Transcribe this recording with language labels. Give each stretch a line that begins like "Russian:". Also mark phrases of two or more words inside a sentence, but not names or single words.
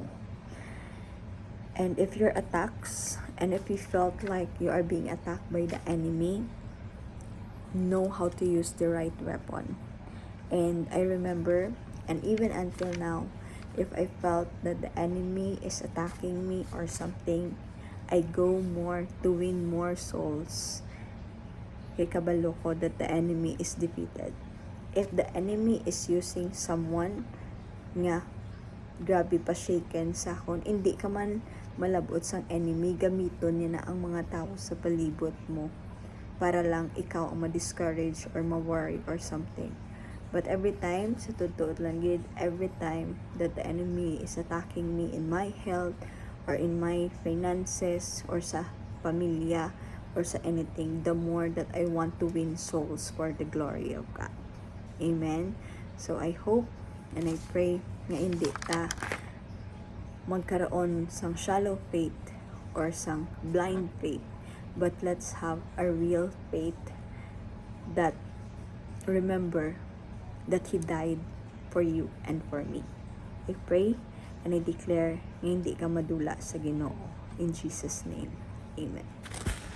English: And if you're attacked, and if you felt like you are being attacked by the enemy, know how to use the right weapon. And I remember, and even until now, if I felt that the enemy is attacking me or something, I go more to win more souls.
Hiligaynon: Kay kabalo ko
English: that the enemy is defeated. If the enemy is using someone
Hiligaynon: nga grabe pa shaken sa akon, hindi ka man malabot sang enemy, gamiton niya na ang mga tao sa palibot mo para lang ikaw ang ma-discourage or ma-worry
English: or something. But every time,
Filipino: sa totoo lang gid,
English: every time that the enemy is attacking me in my health or in my finances or
Hiligaynon: sa pamilya
English: or sa anything, the more that I want to win souls for the glory of God. Amen? So I hope and I pray
Hiligaynon: nga hindi ta magkaroon sang
English: shallow faith or sang blind faith, but let's have a real faith that remember that He died for you and for me. I pray and I declare
Hiligaynon: na hindi ka madula sa Ginoo.
English: In Jesus' name, Amen.